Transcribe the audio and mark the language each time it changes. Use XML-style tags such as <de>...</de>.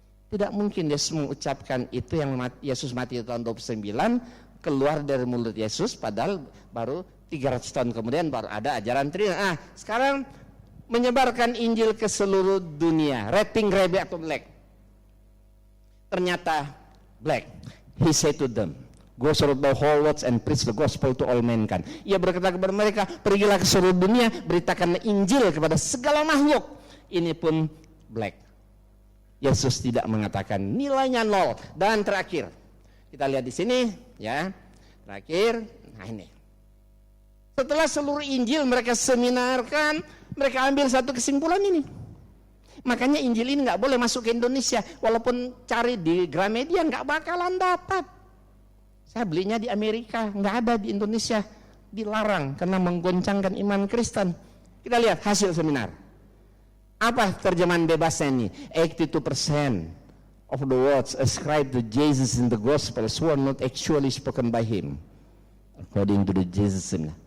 <id>Tidak mungkin Yesus mengucapkan itu yang Yesus mati tahun 29 keluar dari mulut Yesus, padahal baru 300 tahun kemudian baru ada ajaran Trinitas. Sekarang menyebarkan Injil ke seluruh dunia. Red, pink, grey atau black? Ternyata black.</id> <en>He said to them, go throughout the whole world and preach the gospel to all mankind.</en> <id>Ia berkata kepada mereka, pergilah ke seluruh dunia, beritakanlah Injil kepada segala makhluk. Ini pun black. Yesus tidak mengatakan, nilainya 0. Dan terakhir, kita lihat di sini, ya. Terakhir, nah ini. Setelah seluruh Injil mereka seminarkan, mereka ambil satu kesimpulan ini. Makanya Injil ini nggak boleh masuk ke Indonesia. Walaupun cari di Gramedia nggak bakalan dapat. Saya belinya di Amerika, nggak ada di Indonesia. Dilarang karena menggoncangkan iman Kristen. Kita lihat hasil seminar. Apa terjemahan bebasnya ini?</id> <en>82% of the words ascribed to Jesus in the Gospels were not actually spoken by him, according to the Jesus seminar.</en>